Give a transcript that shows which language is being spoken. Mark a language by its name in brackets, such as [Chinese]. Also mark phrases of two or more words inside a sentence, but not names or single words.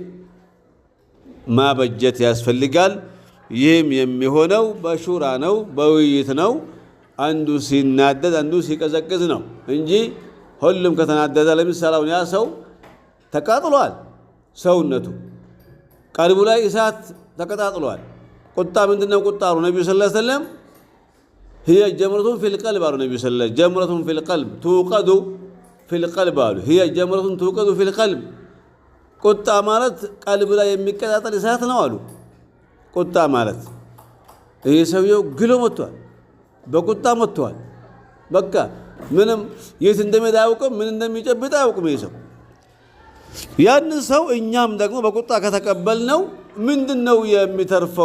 [Amharic] ማበጀት ያስፈልጋል። ይህም የሚሆነው በሹራ ነው፣ በውይይት ነው። አንዱ ሲናደድ አንዱ ሲቀዘቅዝ ነው እንጂ ሁሉም ከተናደደ ለምሳሌ ያ ሰው ተቃጥሏል፣ ሰውነቱ ቀልቡ ላይ እሳት ተቀጣጥሏል። ቁጣ ምንድነው? ቁጣ አሉ ነብዩ [Arabic] صلى الله عليه وسلم هي جمرة في القلب [Amharic] አሉ ነብዩ [Arabic] صلى الله عليه وسلم جمرة في القلب توقد في القلب [Amharic] አሉ [Arabic] هي جمرة توقد في القلب [Amharic] ቁጣ ማለት ቀልብ ላይ የሚቀጣጠል እሳት ነው አሉ። ቁጣ ማለት ይሄ ሰውየው ግሎ መጥቷል፣ በቁጣ መጥቷል። በቃ ምንም የት እንደሚሄድ አያውቅም፣ ምን እንደሚጨብጥ አያውቅም። ይሄ ሰው ያን ሰው እኛም ደግሞ በቁጣ ከተቀበልነው ምንድነው የሚተርፈው?